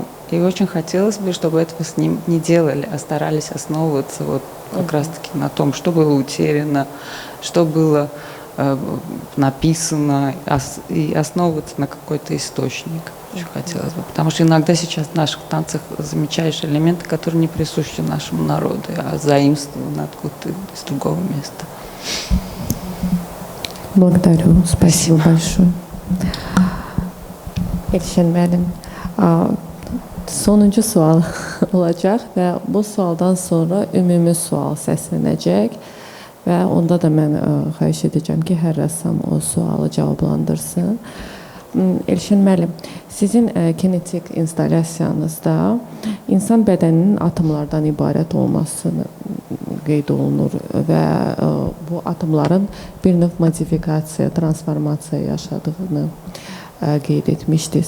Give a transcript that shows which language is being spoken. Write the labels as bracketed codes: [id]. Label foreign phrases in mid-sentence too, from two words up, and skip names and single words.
[ru] И очень хотелось бы, чтобы этого с ним не делали, а старались основываться вот как раз-таки на том, что было утеряно, что было написано, и основываться на какой-то источник. Очень хотелось бы. Потому что иногда сейчас в наших танцах замечаешь элементы, которые не присущи нашему народу, а заимствованы откуда-то из другого места. Благодарю. Спасибо большое. [az] Elşən müəllim, sonuncu sual olacaq və bu sualdan sonra ümumi sual səslənəcək. Və onda da mən xahiş edəcəm ki, hər rəssam o sualı cavablandırsın. Elşən müəllim, sizin kinetik installyasiyanızda insan bədəninin atomlardan ibarət olması qeyd olunur və bu atomların bir növ modifikasiya, transformasiya yaşadığını qeyd etmişdiniz.